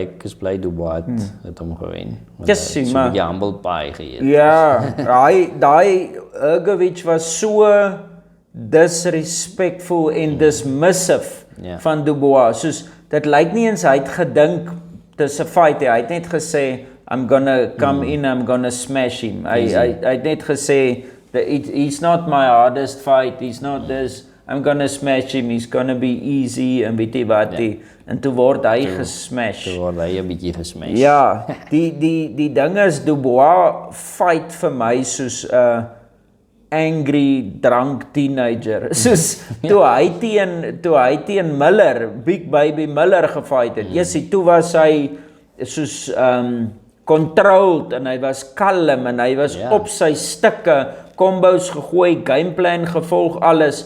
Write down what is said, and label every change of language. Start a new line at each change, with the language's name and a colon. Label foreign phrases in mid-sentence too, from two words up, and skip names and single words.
Afrikaans: Ek is bly Dubois het hom gewen. Jessie, maar so
English: humble pie
Afrikaans: geëet. Ja, daai Bergewitz was so disrespectful en dismissive van Dubois. Soos dit lyk nie eens hy het gedink dis 'n fight. Hy het net gesê
English: I'm gonna come in, I'm gonna smash him.
Afrikaans: Hy het net gesê
English: he's not my hardest fight. He's not this. I'm gonna smash him. He's gonna be easy
Afrikaans: en weet jy wat. En toe word hy gesmash. Toe word hy 'n bietjie gesmash. Ja, die ding is Dubois fight vir my soos 'n
English: angry drunk teenager.
Afrikaans: Soos toe hy teen Miller, Big Baby Miller gefight het. Jessie, toe was hy soos controlled en hy was kalm en hy was op sy stikke, combos gegooi, gameplan gevolg, alles.